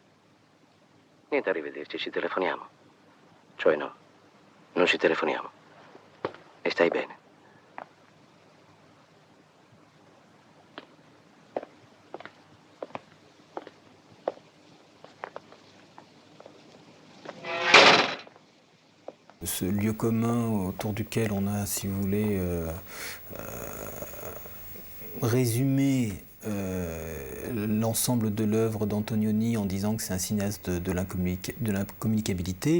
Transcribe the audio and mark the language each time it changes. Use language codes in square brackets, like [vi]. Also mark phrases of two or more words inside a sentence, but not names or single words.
[it] Niente arrivederci, ci telefoniamo. Cioè no, non ci telefoniamo. E stai bene. [fr] Ce lieu commun autour duquel on a, si vous voulez, résumé l'ensemble de l'œuvre d'Antonioni en disant que c'est un cinéaste de l'incommunicabilité.